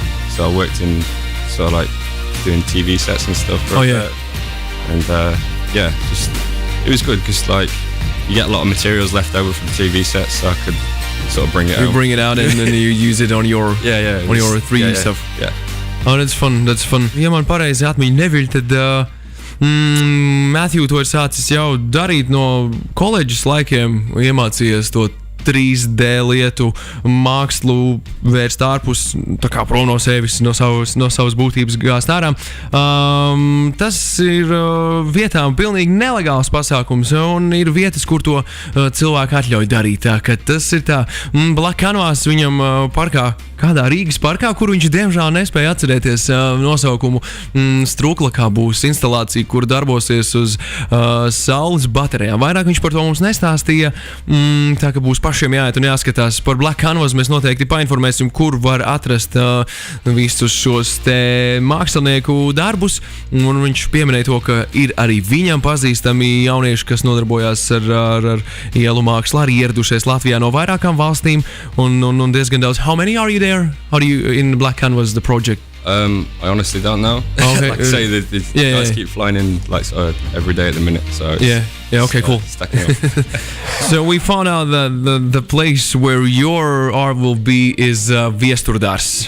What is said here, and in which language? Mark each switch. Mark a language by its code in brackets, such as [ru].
[en] So I worked in sort of like doing TV sets and stuff. And just it was good because like you get a lot of materials left over from TV sets, so I could sort of bring it out. You bring it out and then you use it on your on your 3D stuff. Yeah. Oh, that's fun. [lv] Ja man pareizi atmiņa neviļ, tad Matthew to ir sācis jau darīt no koledžas laikiem, iemācījies to 3D lietu mākslu vērst ārpus, tā kā prom no sevis, no savas būtības gāzt ārā. Tas ir vietām pilnīgi nelegāls pasākums, un ir vietas, kur to cilvēku atļauj darīt. Tā, ka tas ir tā Black Canvas viņam parkā, kādā Rīgas parkā, kur viņš diemžēl nespēja atcerēties nosaukumu. Struklakā būs instalācija, kur darbosies uz saules baterijām. Vairāk viņš par to mums nestāstīja, tā ka būs pašiem jāiet un jāskatās. Par Black Canvas mēs noteikti painformēsim, kur var atrast visus šos te mākslinieku darbus, un viņš pieminēja to, ka ir arī viņam pazīstami jaunieši, kas nodarbojās ar ielu mākslu, arī ieradušies Latvijā no vairākām valstīm, un diezgan daudz. [en] How many are you there? How do you in Black Canvas the project? I honestly don't know. Okay. Like I say, the guys keep flying in like every day at the minute. So okay, cool. Stacking up. So we found out that the place where your art will be is Viesturdars.